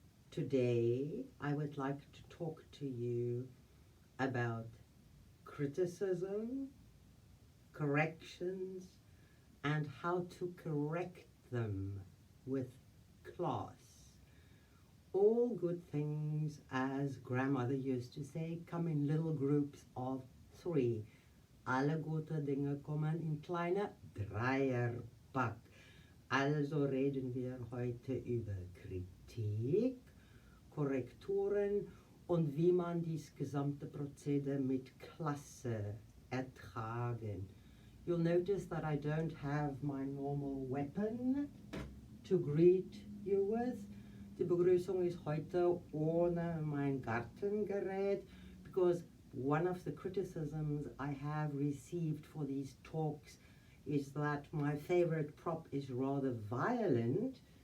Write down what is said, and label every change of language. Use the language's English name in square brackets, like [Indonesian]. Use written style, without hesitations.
[English] Today, I would like to talk to you about criticism, corrections, and how to correct them with class. All good things, as grandmother used to say, come in little groups of 3. [German] Alle gute Dinge kommen in kleine Dreierpack. Also reden wir heute über Kritik, Korrekturen und wie man dies gesamte Prozedere mit Klasse ertragen. [English] You'll notice that I don't have my normal weapon to greet you with. [German] Die Begrüßung ist heute ohne mein Gartengerät, [English] because one of the criticisms I have received for these talks is that my favorite prop is rather violent.